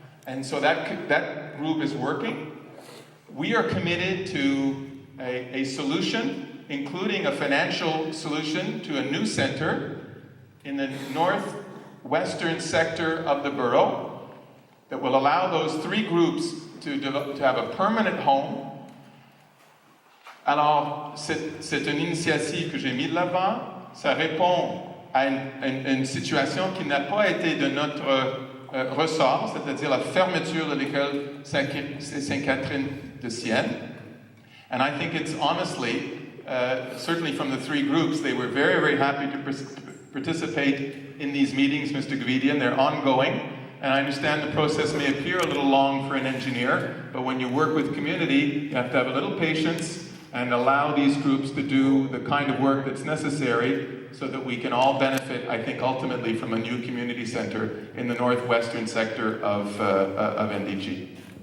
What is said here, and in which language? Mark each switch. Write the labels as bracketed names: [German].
[English] And so that group is working. We are committed to a solution, including a financial solution to a new center in the northwestern sector of the borough that will allow those 3 groups to have a permanent home. [French] Alors, c'est une initiative que j'ai mise de l'avant. Ça répond à une situation qui n'a pas été de notre ressort, c'est-à-dire la fermeture de l'école Sainte-Catherine de Sienne. [English] And I think it's honestly, certainly from the 3 groups, they were very, very happy to participate in these meetings, Mr. Gavidian. They're ongoing. And I understand the process may appear a little long for an engineer, but when you work with community, you have to have a little patience and allow these groups to do the kind of work that's necessary so that we can all benefit, I think, ultimately from a new community center in the northwestern sector of NDG.